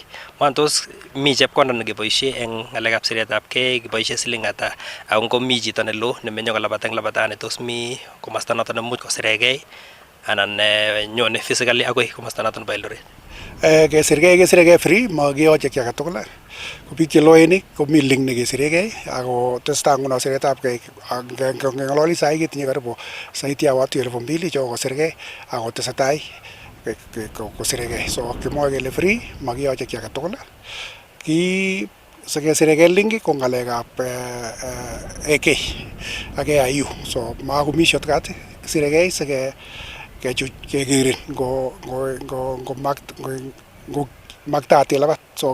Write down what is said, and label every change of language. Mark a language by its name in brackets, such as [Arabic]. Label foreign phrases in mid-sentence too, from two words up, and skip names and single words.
[Kalenjin] Tos mi chepkonda nekeboisie eng ng'alekab siretab kei, kiboisie siling ata, ako ngo mi chito neloo nemenye kolabat eng labatani tos mi komosta noton nemuch kosiregei anan nyone physically agoi komosta noton bo Eldoret? Kesiregei free, makiyoche ki age tugul. Ko biik cheloen komi link nekesiregei ako testai nguno siretab kei. Ngeng'ololi sai ketinye [Swahili] karibu saiti ya watu [Kalenjin] 2000 chokosirgei ako tesetai kosiregei. So kimwoe kele free, makiyoche ki age tugul. Ki sikesiregei link ko ng'alekab AK ak AIU. So makomi shortcut, siregei kekerin ngo maktaati labat.